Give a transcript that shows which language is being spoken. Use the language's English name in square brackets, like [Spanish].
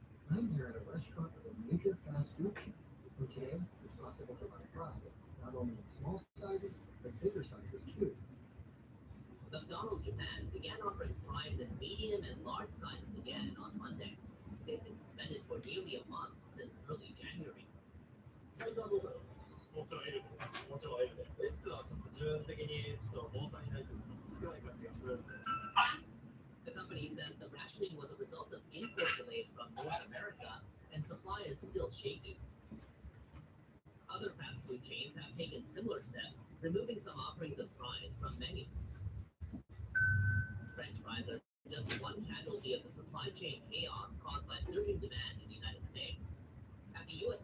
[English] I'm here at a restaurant with a major fast food chain. And today, it's possible to buy fries, not only in small sizes, but bigger sizes too. McDonald's Japan began offering fries in medium and large sizes again on Monday. They've been suspended for nearly a month since early January. [Japanese] 最近はどうされますか？もちろん L で、もちろん L で。S はちょっと自分的にちょっと物足りないというか少ない感じがするんで。 [English] The company says the rationing was a result of import delays from North America and supply is still shaky. Other fast food chains have taken similar steps, removing some offerings of fries from menus. French fries are just one casualty of the supply chain chaos caused by surging demand in the United States. At the U.S.